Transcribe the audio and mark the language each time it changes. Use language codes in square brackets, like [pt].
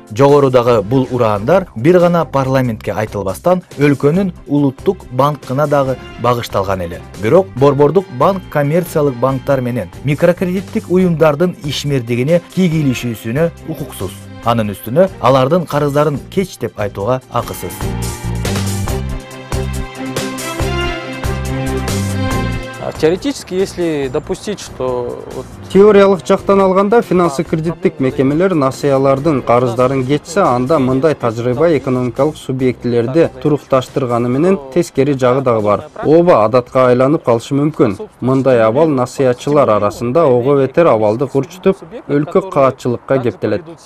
[ky] Жогорудагы бул ураандар бир гана парламентке айтылбастан өлкөнүн улуттук банкына дагы багышталган эле. Бирок борбордук банк коммерциялык банктар менен микрокредиттик уюмдардын ишмердигине кийгилишүүсүнө укуксуз. Анын үстүнө алардын карыздарын кеч деп айтууга акысыз. [ru] Теоретически, если допустить, что [ky] Теориялык жактан алганда финансы кредиттик мекемелер насыялардын карыздарын кетсе, анда мындай тажрыйба экономикалык субъектилерди турукташтырганы менен тескери жагы дагы бар. Оба адатка айланып калышы мүмкүн. Мындай абал насыячылар арасында ого бетер абалды курчутуп, өлкө каатчылыкка кептелет.